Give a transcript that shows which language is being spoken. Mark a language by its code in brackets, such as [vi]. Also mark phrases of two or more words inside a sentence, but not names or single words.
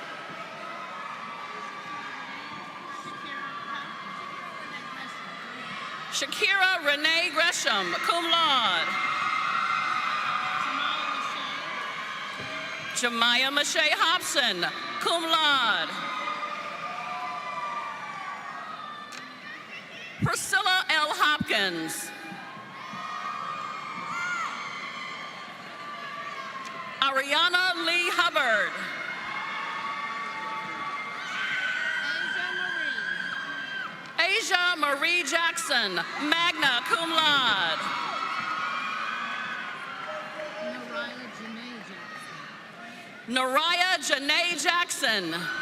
[en] Shakira Renee Gresham, [la] cum laude. [en] Jemiah Mache Hobson, [la] cum laude. [en] Priscilla L. Hopkins. Ariana Lee Hubbard. Asia Marie Jackson, [la] magna cum laude. [en] Nariah Janae Jackson.